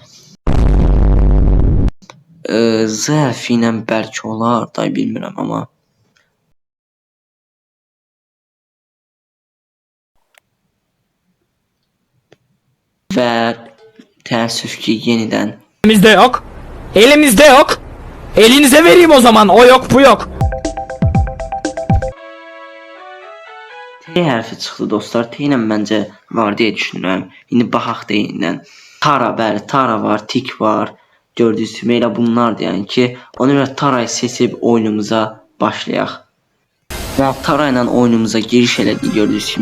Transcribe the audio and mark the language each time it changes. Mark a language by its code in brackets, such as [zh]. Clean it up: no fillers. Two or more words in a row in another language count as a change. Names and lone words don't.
[az] Z hərfi ilə bəlkə olar, da bilmirəm amma. Və təəssüf ki yenidən. [tr] Elimizde yok. Elimizde yok. Elinize vereyim o zaman. O yok, bu yok. [az] T hərfi çıxdı dostlar. T ilə məncə var deyə düşünürəm. İndi baxaq da yenidən. Tara, bəli, Tara var, Tik var. Gördüyünüz kimi elə bunlardır yəni ki, ona görə Tara'yı seçib oyunumuza başlayaq. Və Tara ilə oyunumuza giriş elədik gördüyünüz kimi.